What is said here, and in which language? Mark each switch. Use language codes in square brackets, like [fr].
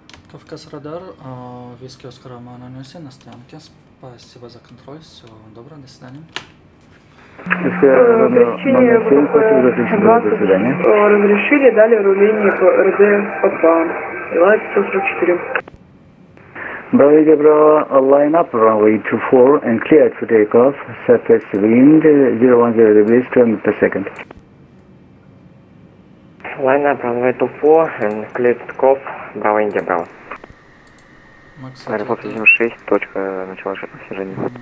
[ru] Кавказ Радар, Виски Оскар Роман нанесен на стоянке. Спасибо за контроль, всего доброго, до свидания. Пересечение ВП 20 разрешили, дали руление по РД ПП. Белавия 544. [en] Bravo Bravo, line up runway 24 and cleared for takeoff. Surface wind 010 degrees 2 per second. Line up runway 24 and cleared takeoff. Bravo India Bravo. [ru] Аэрофлот 76, точка начала снижения.